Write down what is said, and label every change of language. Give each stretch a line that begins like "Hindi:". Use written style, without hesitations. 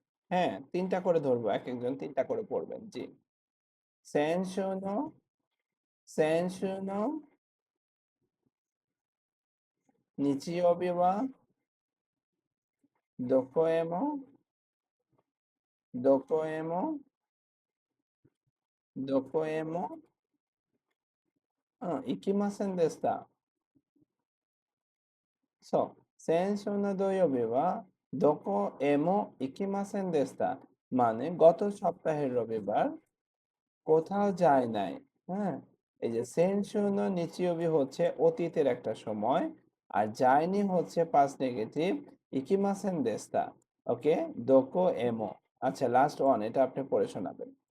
Bangla: হ্যাঁ, 3টা করে ধরবো, এক একজন 3টা করে পড়বেন। জি। সেনশোনো, সেনশোনো, নিচিয়বি ওয়া দোকোএমো, দোকোএমো, দোকোএমো, ইকিমাসেন দেশটা।
Japanese: そう。先週の土曜日はどこへも行きませんでした।
Bangla: মানে গত সপ্তাহের রবিবার কোথাও যায় নাই। হ্যাঁ, এই যে সেনশূন্য নিচিয়বি হচ্ছে অতীতের একটা সময়, আর যায়নি হচ্ছে পাস্ট নেগেটিভ ইকিমাসেন দেস্তা। ওকে, দোকো এমো। আচ্ছা, লাস্ট ওয়ান, এটা আপনি পড়ে শোনাবেন।